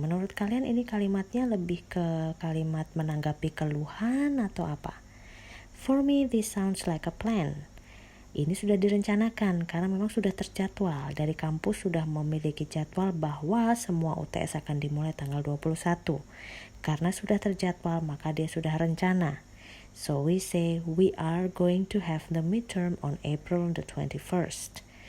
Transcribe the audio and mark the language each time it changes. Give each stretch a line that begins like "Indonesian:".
Indonesian: Menurut kalian ini kalimatnya lebih ke kalimat menanggapi keluhan atau apa?
English: For me, this sounds like a plan.
Indonesian: Ini sudah direncanakan karena memang sudah terjadwal. Dari kampus sudah memiliki jadwal bahwa semua UTS akan dimulai tanggal 21. Karena sudah terjadwal, maka dia sudah rencana.
English: So we say we are going to have the midterm on April the 21st.